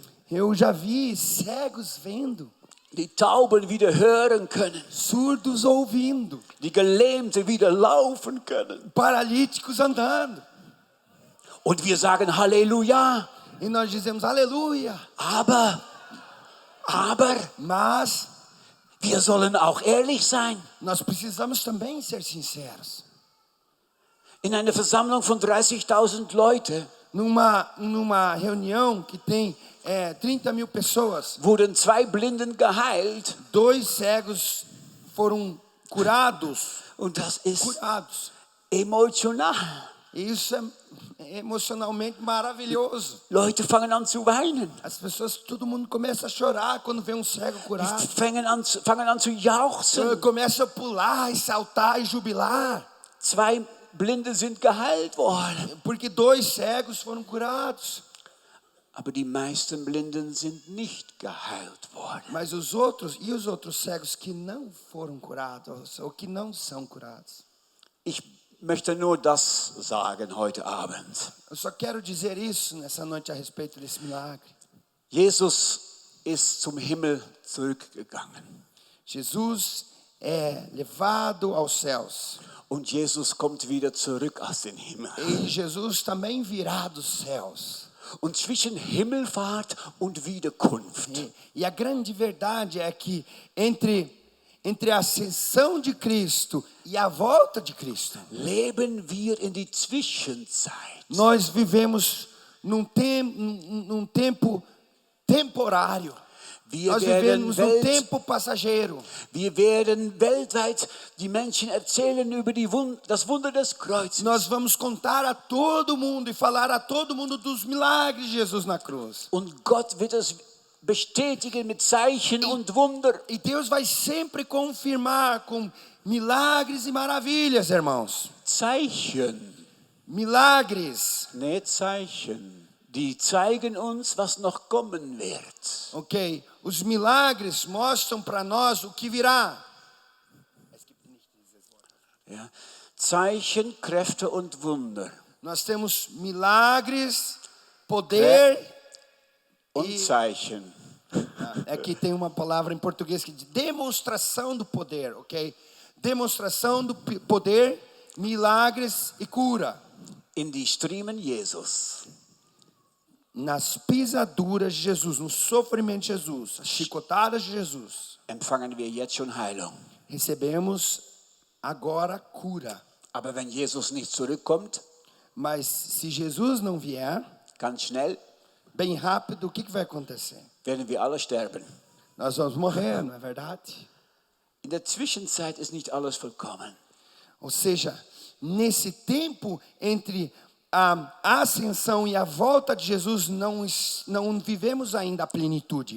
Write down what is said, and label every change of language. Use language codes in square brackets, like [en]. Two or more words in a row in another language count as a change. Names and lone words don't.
[pt] Eu já vi cegos vendo, [de] Die Tauben wieder hören können. [pt] surdos ouvindo, [de] Die Gelähmten wieder laufen können. [pt] paralíticos andando. [de] Und wir sagen Halleluja. [pt] E nós dizemos aleluia. [de] Aber [pt] Mas [de] wir sollen auch ehrlich sein. [pt] nós precisamos também ser sinceros. [de] In einer Versammlung von 30.000 Leuten [pt] Numa reunião que tem 30 mil pessoas, [de] wurden 2 Blinden geheilt. [pt] 2 cegos foram curados. [de] Und das ist [pt] Curados. [de] emotional. [pt] E isso é emocionalmente maravilhoso. [de] Leute fangen an zu weinen. [pt] As pessoas, todo mundo começa a chorar quando vê um cego curado. [de] Fangen an zu jauchzen. [pt] Começa a pular e saltar e jubilar. [de] 2 Blinde sind geheilt worden. [pt] Porque 2 cegos foram curados. [de] Aber die meisten Blinden sind nicht geheilt worden. [pt] Mas os outros cegos que não foram curados, ou que não são curados. [de] Ich möchte nur das sagen heute Abend. [pt] Eu só quero dizer isso nessa noite a respeito desse milagre. [de] Jesus ist zum Himmel zurückgegangen. [pt] Jesus é levado aos céus. [de] Und Jesus kommt wieder zurück aus dem Himmel. [pt] E Jesus também virá dos céus. [de] Und zwischen Himmelfahrt und Wiederkunft [pt] E a grande verdade é que entre a ascensão de Cristo e a volta de Cristo, [de] leben wir in die Zwischenzeit. [pt] nós vivemos num tempo temporário. [de] Wir [pt] Nós [de] werden, [pt] vivemos num tempo passageiro. [de] wir werden weltweit die Menschen erzählen über das Wunder des Kreuzes. [pt] Nós vamos contar a todo mundo e falar a todo mundo dos milagres de Jesus na cruz. [de] Und Gott wird es bestätigen mit Zeichen und Wunder. [pt] E Deus vai sempre confirmar com milagres e maravilhas, irmãos. [de] Zeichen, [pt] Milagres. [de] ne Zeichen, die zeigen uns, was noch kommen wird. [pt] Ok, os milagres mostram para nós o que virá. [de] Ja. Zeichen, Kräfte und Wunder. [pt] Nós temos milagres, poder [de] Und Zeichen. [pt] Aqui tem uma palavra em português que diz demonstração do poder, ok? Demonstração do poder, milagres e cura. [de] In die Striemen Jesus. [pt] Nas pisaduras de Jesus, no sofrimento de Jesus, as chicotadas de Jesus, [de] Empfangen wir jetzt schon Heilung. [pt] recebemos agora cura. [de] Aber wenn Jesus nicht zurückkommt, [pt] Mas se Jesus não vier, [de] ganz schnell, [pt] bem rápido, o que vai acontecer? [de] werden wir alle sterben. [pt] Nós vamos morrer, não é verdade? [de] In der Zwischenzeit ist nicht alles vollkommen. [pt] Ou seja, nesse tempo entre a ascensão e a volta de Jesus, não vivemos ainda a plenitude.